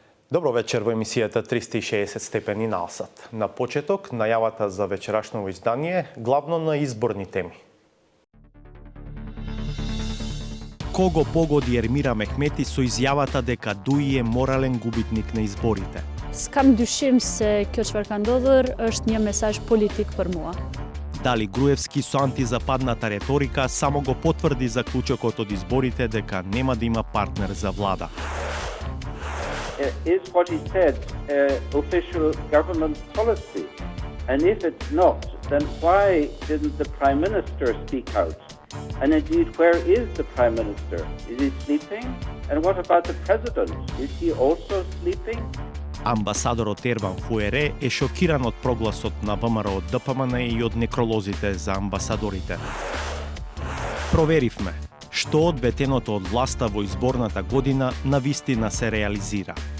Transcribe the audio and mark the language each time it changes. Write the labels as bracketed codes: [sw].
[mk] Добро вечер во емисијата 360 степени насат. На почеток, најавата за вечерашново издание, главно на изборни теми. Кого погоди Ермира Мехмети со изјавата дека Дуи е морален губитник на изборите? [sq] S'kam dyshim se kjo çfarë ka ndodhur është një mesazh politik për mua. [mk] Дали Груевски со антизападната реторика само го потврди заклучокот од изборите дека нема да има партнер за влада? [en] Is what he said official government policy? And if it's not, then why didn't the Prime Minister speak out? And indeed, where is the Prime Minister? Is he sleeping? And what about the President? Is he also sleeping? [mk] Амбасадорот Ерван Фуере е шокиран од прогласот на ВМРО од ДПМН и од некролозите за амбасадорите. Проверивме што од ветеното од власта во изборната година навистина се реализира.